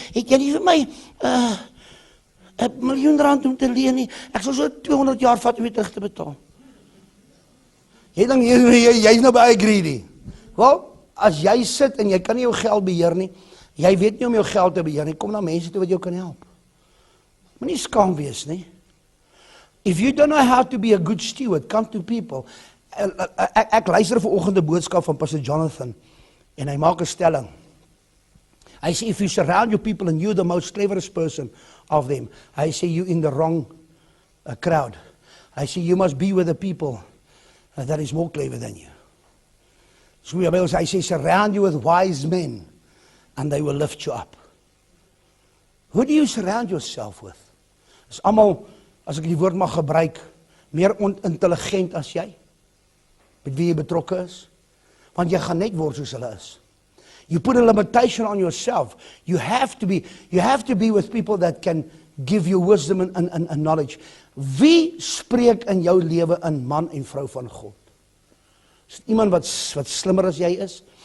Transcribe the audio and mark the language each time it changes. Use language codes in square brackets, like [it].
[af] Het jy nie vir my R1 miljoen om te leen nie? Ek sal so 200 jaar vat om dit terug te betaal. Jy dink jy's nou baie greedy. Wel, as jy sit en jy kan nie jou geld beheer nie, jy weet nie om jou geld te beheer nie, kom na mense toe wat jou kan help. Moenie skaam wees nie. [en] If you don't know how to be a good steward, come to people. [af] Ek luister vanoggend 'n boodskap van Pastor Jonathan en hy maak 'n stelling. Hy sê [en] if you surround your people and you're the most cleverest person of them, [af] hy sê [en] you in the wrong crowd. [af] Hy sê [en] you must be with the people that is more clever than you. [af] So hy sê [en] surround you with wise men and they will lift you up. Who do you surround yourself with? [af] Is almal, as ek die woord mag gebruik, meer onintelligent as jy? Met wie jy betrokke is? Want jy gaan net word soos hulle is. [en] You put a limitation on yourself. You have to be with people that can give you wisdom and knowledge. [af] Wie spreek in jou lewe in, man en vrou van God? Is dit iemand wat slimmer as jy is?